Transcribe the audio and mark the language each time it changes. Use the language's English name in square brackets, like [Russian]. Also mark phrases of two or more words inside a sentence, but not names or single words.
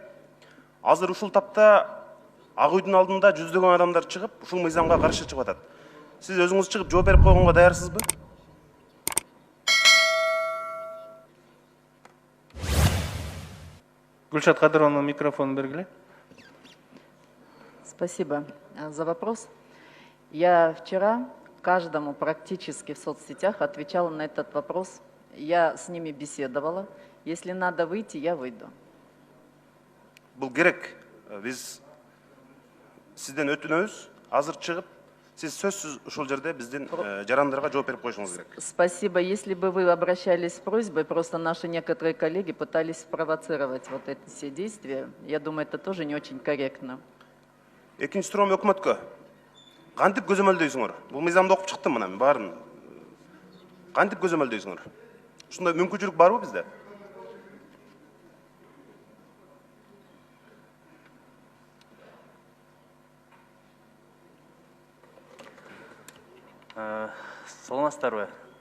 [Kyrgyz] Азыр ушул тапта Ак үйдүн алдында жүздөгөн адамдар чыгып, ушул мыйзамга каршы чыгып атат. Сиз өзүңүз чыгып жооп берип койгонго даярсызбы? Гүлшат Кадыровна, микрофон бергиле. [Russian] Спасибо за вопрос. Я вчера каждому практически в соцсетях отвечала на этот вопрос. Я с ними беседовала. Если надо выйти, я выйду. [Kyrgyz] Бул керек. Биз сизден өтүнөбүз. Азыр чыгып, сиз сөзсүз ушул жерде биздин жарандарга жооп берип коюшуңуз керек. [Russian] Спасибо. Если бы вы обращались с просьбой, просто наши некоторые коллеги пытались спровоцировать вот эти все действия. Я думаю, это тоже не очень корректно. [Kyrgyz] Экинчи суроом өкмөткө. Кантип көзөмөлдөйсүңөр? Бул мыйзамды окуп чыктым мына мен баарын. Кантип көзөмөлдөйсүңөр? Ушундай мүмкүнчүлүк барбы бизде? Саламатсыздарбы?